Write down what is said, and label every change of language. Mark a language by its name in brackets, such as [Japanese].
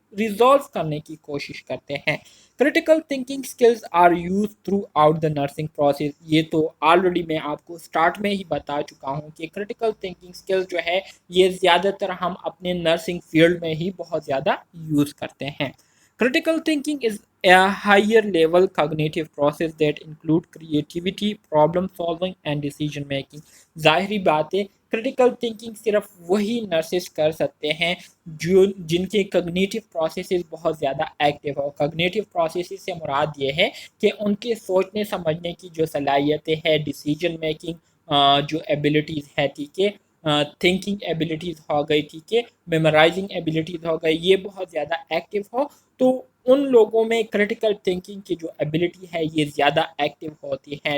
[Urdu] Resolve کرنے کی کوشش کرتے ہیں. [English] Critical thinking skills are use throughout the nursing process. [Urdu] یہ تو آلریڈی میں آپ کو اسٹارٹ میں ہی بتا چکا ہوں کہ کریٹیکل تھنکنگ اسکلز جو ہے یہ زیادہ تر ہم اپنے نرسنگ فیلڈ میں ہی بہت زیادہ یوز کرتے ہیں. [English] Critical thinking is a higher level cognitive process that include creativity, problem solving and decision making. [Urdu] ظاہری بات ہے کریٹیکل تھنکنگ صرف وہی نرسز کر سکتے ہیں جن کے کگنیٹیو پروسیسز بہت زیادہ ایکٹیو ہو. کگنیٹیو پروسیسز سے مراد یہ ہے کہ ان کے سوچنے سمجھنے کی جو صلاحیتیں ہے، ڈیسیجن میکنگ جو ایبلٹیز ہے، ٹھیک ہے، تھنکنگ ایبلٹیز ہو گئی، ٹھیک ہے، میمورائزنگ ایبلٹیز ہو گئی، یہ بہت زیادہ ایکٹیو ہو تو ان لوگوں میں کریٹیکل تھنکنگ کی جو ایبلٹی ہے یہ زیادہ ایکٹیو ہوتی ہے.